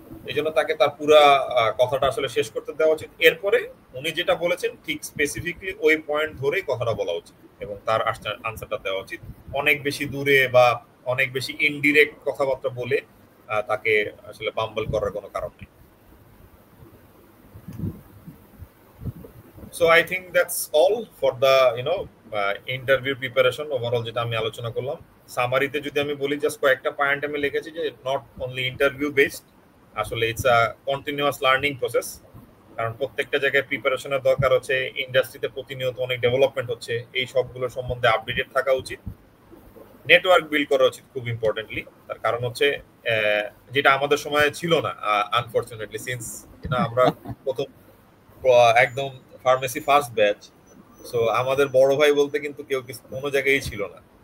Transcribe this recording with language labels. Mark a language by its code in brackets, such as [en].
[bn] এই জন্য তাকে তার পুরো কথাটা আসলে শেষ করতে দেওয়া উচিত। এরপরে উনি যেটা বলেছেন ঠিক স্পেসিফিকলি ওই পয়েন্ট ধরেই কথাটা বলা উচিত এবং তার আনসারটা দেওয়া উচিত। অনেক বেশি দূরে বা অনেক বেশি ইনডিরেক্ট কথাবার্তা বলে তাকে আসলে বাম্বল করার কোনো কারণ নেই। [en] So I think that's all for the interview preparation overall [bn] যেটা আমি আলোচনা করলাম। সামারিতে যদি আমি বলি জাস্ট কয়েকটা পয়েন্ট আমি লিখেছি যে [en] not only interview based, [bn] আসলে [en] it's a continuous learning process, [bn] কারণ প্রত্যেকটা জায়গায় প্রিপারেশনের দরকার হচ্ছে, ইন্ডাস্ট্রিতে প্রতিনিয়ত অনেক ডেভেলপমেন্ট হচ্ছে, এই সবগুলো সম্বন্ধে আপডেটেড থাকা উচিত। নেটওয়ার্ক বিল্ড করা উচিত খুব ইম্পর্টেন্টলি, তার কারণ হচ্ছে যেটা আমাদের সময় ছিল না আনফরচুনেটলি, সিন্স আমরা প্রথম একদম ফার্মেসি ফার্স্ট ব্যাচ, সো আমাদের বড় ভাই বলতে কিন্তু কেউ কোনো জায়গায় ছিল না।